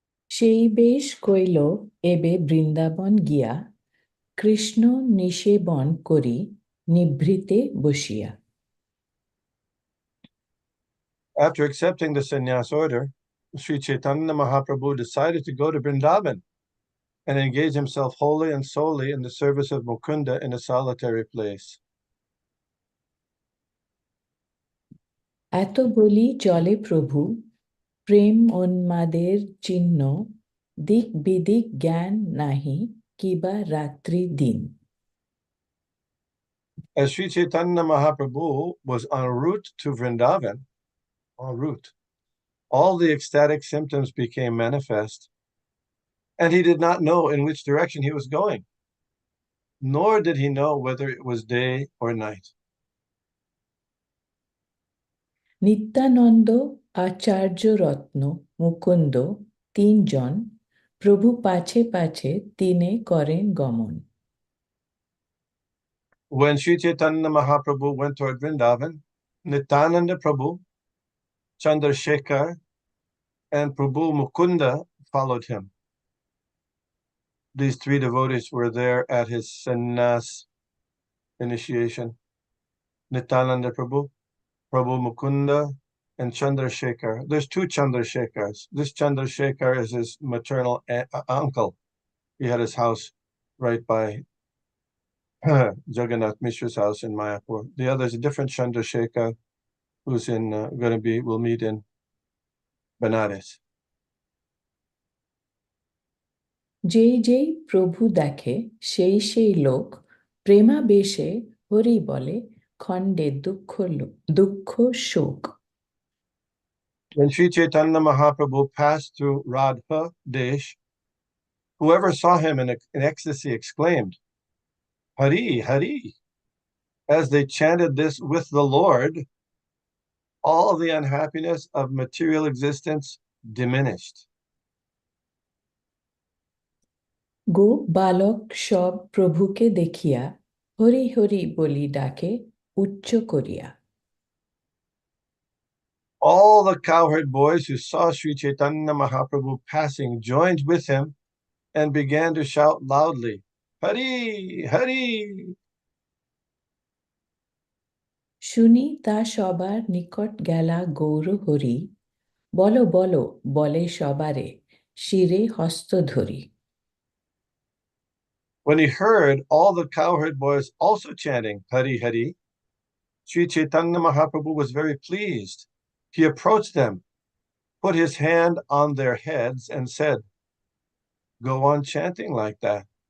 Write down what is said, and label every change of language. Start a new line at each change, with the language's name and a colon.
Bangla: সেই বেশ কইল এবে বৃন্দাবন গিয়া কৃষ্ণ নিষেবন করি নিভৃতে বসিয়া.
English: After accepting the sannyas order, Sri Caitanya Mahaprabhu decided to go to Vrindavan and engage himself wholly and solely in the service of Mukunda in a solitary place.
Bangla: এত বলি চলে প্রভু প্রেম উন্মাদের চিহ্ন দিক বিদিক জ্ঞান নাহি কিবা রাত্রি দিন.
English: As Sri Chaitanya Mahaprabhu was en route to Vrindavan, all the ecstatic symptoms became manifest. and he did not know in which direction he was going, nor did he know whether it was day or night.
Bangla: Nityananda, আচার্য রত্ন, মুকুন্দ তিনজন প্রভু পাছে পাছে তিনে করেন গমন।
English: When Sri Chaitanya Mahaprabhu went toward Vrindavan, Nityananda Prabhu, Chandrasekhar, and Prabhu Mukunda followed him. These three devotees were there at his sannyas initiation. Nityananda Prabhu, Prabhu Mukunda, and Chandrasekhar. There's two Chandrasekhars. This Chandrasekhar is his maternal uncle. He had his house right by Jagannath Mishra's house in Mayapur. The other is a different Chandrasekhar who's will meet in Benares.
Bangla: যেই যেই প্রভু দেখে সেই সেই লোক প্রেমাবেশে হরি বলে খণ্ডে দুঃখ শোক।
English: When Sri Chaitanya Mahaprabhu passed through Radha Desh, whoever saw him in ecstasy exclaimed, Hari, Hari. As they chanted this with the Lord, all the unhappiness of material existence diminished.
Bangla: গোপ বালক সব প্রভুকে দেখিয়া হরি হরি বলি ডাকে উচ্চ করিয়া।
English: All the cowherd boys who saw Sri Chaitanya Mahaprabhu passing joined with him and began to shout loudly, Hari, Hari.
Bangla: শুনি তা সবার নিকট গেলা গৌর হরি বলো বলো বলে সবারে শিরে হস্ত ধরি।
English: When he heard all the cowherd boys also chanting Hari Hari, Sri Chaitanya Mahaprabhu was very pleased. He approached them, put his hand on their heads and said, go on chanting like that.